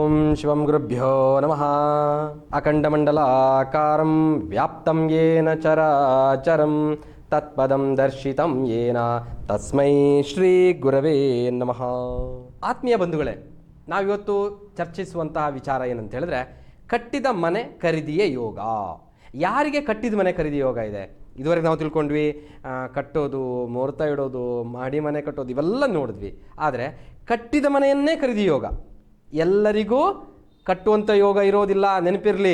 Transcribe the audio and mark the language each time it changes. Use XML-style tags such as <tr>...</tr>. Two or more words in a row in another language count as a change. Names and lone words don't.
<sa>ಶಿವಂ ಗುರುಭ್ಯೋ ನಮಃ. ಅಖಂಡಮಂಡಲಾಕಾರಂ ವ್ಯಾಪ್ತಂ ಯೇನ ಚರಾಚರಂ ತತ್ಪದಂ ದರ್ಶಿತಂ ಯೇನ ತಸ್ಮೈ ಶ್ರೀ ಗುರವೇ ನಮಃ.</sa> <kn>ಆತ್ಮೀಯ ಬಂಧುಗಳೇ, ನಾವಿವತ್ತು ಚರ್ಚಿಸುವಂತಹ ವಿಚಾರ ಏನಂತ ಹೇಳಿದ್ರೆ, ಕಟ್ಟಿದ ಮನೆ ಖರೀದಿಯೇ ಯೋಗ. ಯಾರಿಗೆ ಕಟ್ಟಿದ ಮನೆ ಖರೀದಿ ಯೋಗ ಇದೆ? ಇದುವರೆಗೆ ನಾವು ತಿಳ್ಕೊಂಡ್ವಿ, ಕಟ್ಟೋದು, ಮುಹೂರ್ತ ಇಡೋದು, ಮಾಡಿ ಮನೆ ಕಟ್ಟೋದು ಇವೆಲ್ಲ ನೋಡಿದ್ವಿ. ಆದರೆ ಕಟ್ಟಿದ ಮನೆಯನ್ನೇ ಖರೀದಿ ಯೋಗ ಎಲ್ಲರಿಗೂ ಕಟ್ಟುವಂಥ ಯೋಗ ಇರೋದಿಲ್ಲ, ನೆನಪಿರಲಿ.</kn>